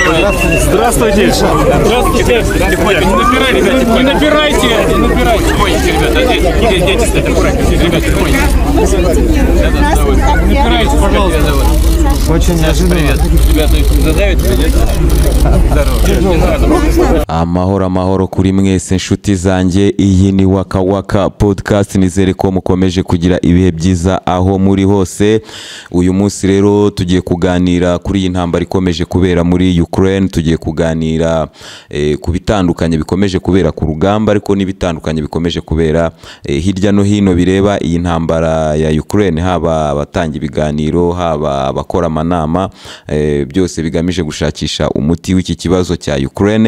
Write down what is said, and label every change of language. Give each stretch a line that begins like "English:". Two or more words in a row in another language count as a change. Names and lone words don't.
Russian: Здравствуйте. Здравствуйте. Не напирайте. Тихонечко, ребята. Идите, кстати, аккуратнее. Ребята, тихонечко. Не напирайте, пожалуйста. Очень неожиданно. Привет. Ребята, задавят здорово.
Kinyarwanda: Amahoro kuri mwese nshuti zanjye, iyi ni Waka Waka podcast. Nizere ko mukomeje kugira ibihe byiza aho muri hose. Uyu munsi rero tugiye kuganira kuri iyi ntambara ikomeje kubera muri Ukraine. Tugiye kuganira ku bitandukanye bikomeje kubera ku rugamba, ariko n'ibitandukanye bikomeje kubera hirya no hino bireba iyi ntambara ya Ukraine, haba abatanga ibiganiro, haba abakora amanama, byose bigamije gushakisha umuti w'iki kibazo cya Ukraine.